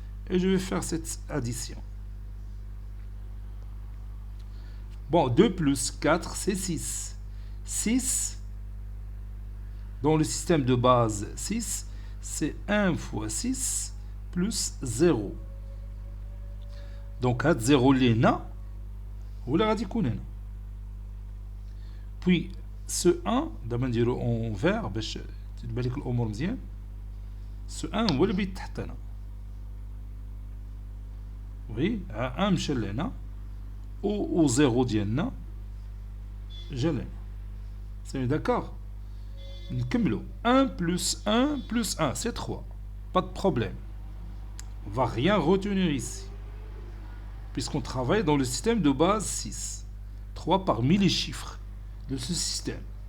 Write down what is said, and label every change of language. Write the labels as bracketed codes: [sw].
[fr] Et je vais faire cette addition. Bon, 2 plus 4, c'est 6. 6, dans le système de base 6, c'est 1 fois 6 plus 0. [ar] Donc, 0 لينا ولا غادي يكون هنا. [fr] Puis, ce 1, [ar] دابا نديرو [fr] en vert [ar] باش تبان لك الأمور مزيان. [fr] Ce 1 [ar] هو اللي بيت تحت هنا. وي 1 مشى لهنا. [fr] Au 0 [ar] ديالنا جا لهنا. [fr] C'est d'accord? [ar] نكملو [fr] 1 plus 1 plus 1 c'est 3. Pas de problème. On va rien retenir ici. Puisqu'on travaille dans le système de base 6. 3 parmi les chiffres de ce système.